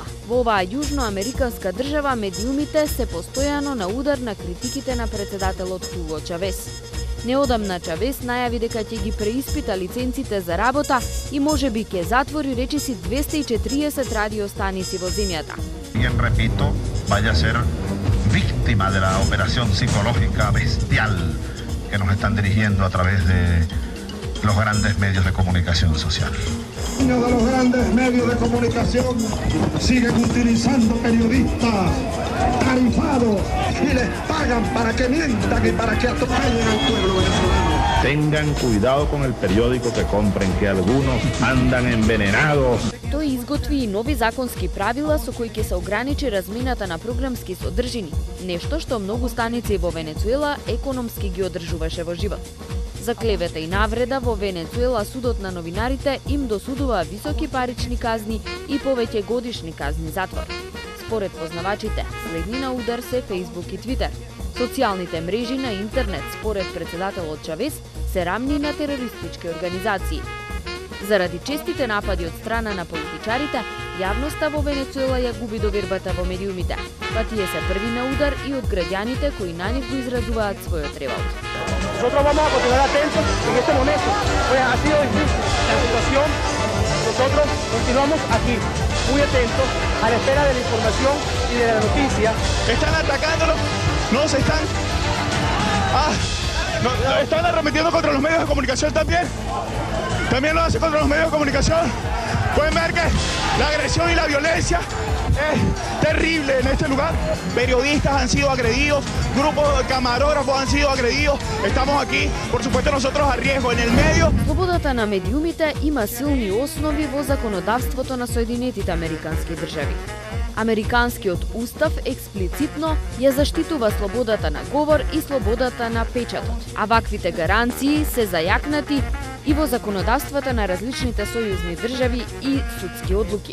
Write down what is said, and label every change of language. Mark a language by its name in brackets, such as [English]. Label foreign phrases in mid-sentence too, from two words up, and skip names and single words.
[Macedonian] Во оваа јужноамериканска држава медиумите се постојано на удар на критиките на претседателот Хуго Чавес. Неодамна Чавес најави дека ќе ги преиспита лиценците за работа и можеби ќе затвори речиси 240 радиостаници во земјата. [Spanish] Bien repito, vaya a ser víctima de la operación psicológica bestial que nos están dirigiendo a través de los grandes medios de comunicación social. De los grandes medios de comunicación siguen utilizando periodistas tarifados y les pagan para que mientan y para que atropellen al pueblo venezolano. Tengan cuidado con el periódico que compren, que algunos andan envenenados. [Macedonian] Тој изготви и нови законски правила со кои ќе се ограничи размената на програмски содржини, нешто што многу станици во Венецуела економски ги одржуваше во живот. За клевета и навреда во Венецуела судот на новинарите им досудува високи парични казни и повеќе годишни казни затвор. Според познавачите, следни на удар се Facebook и Twitter. Социјалните мрежи на интернет, според претседателот Чавес, се рамни на терористички организации. Заради честите напади од страна на политичарите, јавноста во Венецуела ја губи довербата во медиумите, па тие се први на удар и од граѓаните кои на нив го изразуваат својот револт. [Spanish] Nosotros vamos a continuar atentos en este momento, pues ha sido difícil la situación. Nosotros continuamos aquí, muy atentos, a la espera de la información y de la noticia. Están atacándolos, no se están... están arremetiendo contra los medios de comunicación también. También lo hacen contra los medios de comunicación. Pueden ver que la agresión y la violencia es terrible en este lugar. Periodistas han sido agredidos, grupos de camarógrafos han sido agredidos. Estamos aquí, por supuesto, nosotros a riesgo en el medio. [Macedonian] Слободата на медиумите има силни основи во законодавството на Соединетите Американски држави. Американскиот устав експлицитно ја заштитува слободата на говор и слободата на печатот, а ваквите гаранции се зајакнати и во законодавствата на различните сојузни држави и судски одлуки.